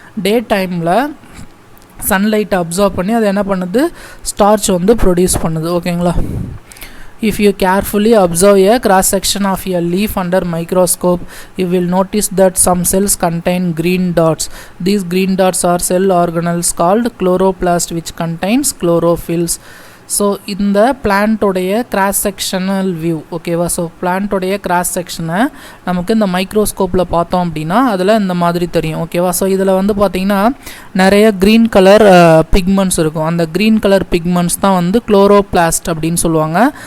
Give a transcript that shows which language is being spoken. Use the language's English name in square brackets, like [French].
[Tamil] டே டைமில் சன்லைட்டை அப்சார்ப் பண்ணி அது என்ன பண்ணுது, ஸ்டார்ச் வந்து ப்ரொடியூஸ் பண்ணுது. ஓகேங்களா? [English] If you carefully observe a cross section of a leaf under microscope, you will notice that some cells contain green dots. These green dots are cell organelles called chloroplast which contains chlorophylls. [Tamil] So இந்த பிளான்ட்டோடைய cross sectional view, ஓகேவா? So பிளான்ட்டோடைய cross செக்ஷனை நமக்கு இந்த மைக்ரோஸ்கோப்பில் பார்த்தோம் அப்படின்னா அதில் இந்த மாதிரி தெரியும். ஓகேவா? ஸோ இதில் வந்து பார்த்திங்கன்னா நிறைய க்ரீன் கலர் பிக்மெண்ட்ஸ் இருக்கும். அந்த க்ரீன் கலர் பிக்மெண்ட்ஸ் தான் வந்து குளோரோபிளாஸ்ட் அப்படின்னு சொல்லுவாங்க.